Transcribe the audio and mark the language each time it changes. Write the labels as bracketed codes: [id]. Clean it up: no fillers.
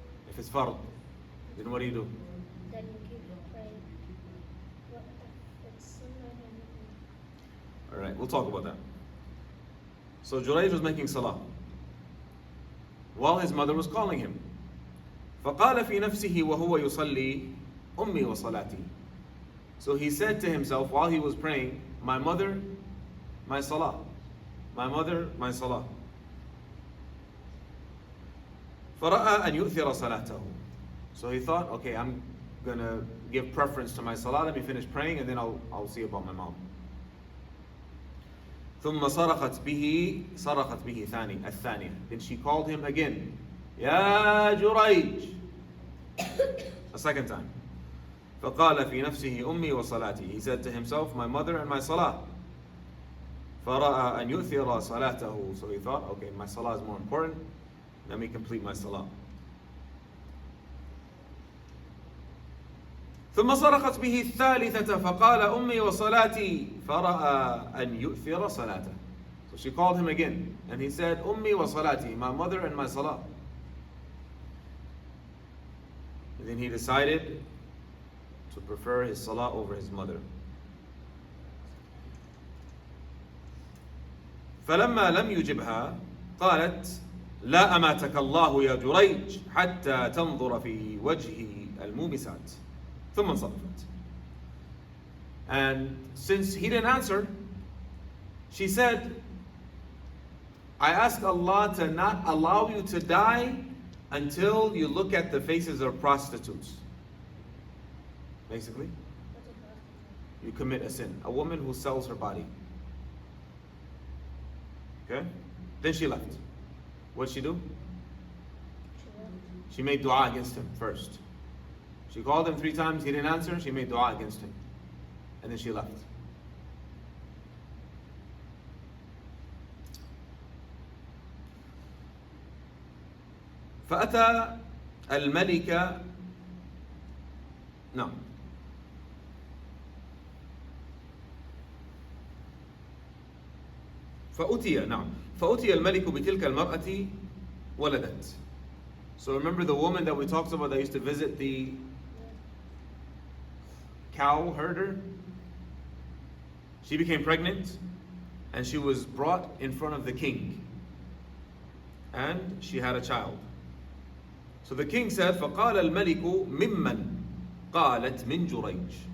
[en] If it's fard, then what do you do? Then you keep praying. It's sunnah. All right, we'll talk about that. So Jurayj was making salah while his mother was calling him. [ar] فقال في نفسه وهو يصلي أمي وصلاتي. [en] So he said to himself while he was praying, my mother, my salah. My mother, my salah. [ar] فرأى أن يؤثر صلاته. [en] So he thought, okay, I'm gonna give preference to my salah. Let me finish praying and then I'll see about my mom. [ar] ثم صرخت به الثانية. [en] Then she called him again. [ar] يا جريج. [en] A second time. [ar] فقال في نفسه أمي وصلاتي. [en] He said to himself, my mother and my salah. [ar] فرأى أن يؤثر صلاته. [en] So he thought, okay, my salah is more important. Let me complete my salah. [ar] ثم صرخت به الثالثة فقال أمي وصلاتي فرأى أن يؤثر صلاته. [en] So she called him again and he said [ar] أمي وصلاتي, [en] my mother and my salah. And then he decided to prefer his salah over his mother. [ar] فلما لم يجبها قالت لا أماتك الله يا جريج حتى تنظر في وجه المومسات. ثم انصرفت. [en] And since he didn't answer, she said, I ask Allah to not allow you to die until you look at the faces of prostitutes. Basically, What's a prostitute? you commit a sin. A woman who sells her body. Okay? Then she left. What'd she do? She left. She made dua against him first. She called him 3 times, he didn't answer, she made dua against him. And then she left. [ar] فأتى الملك نعم فأتي الملك بتلك المرأة ولدت. [en] So remember the woman that we talked about that used to visit the cow herder? She became pregnant and she was brought in front of the king. And she had a child. So the king said, [ar] فَقَالَ الْمَلِكُ مِمَّنْ قَالَتْ مِنْ جُرَيْجٍ.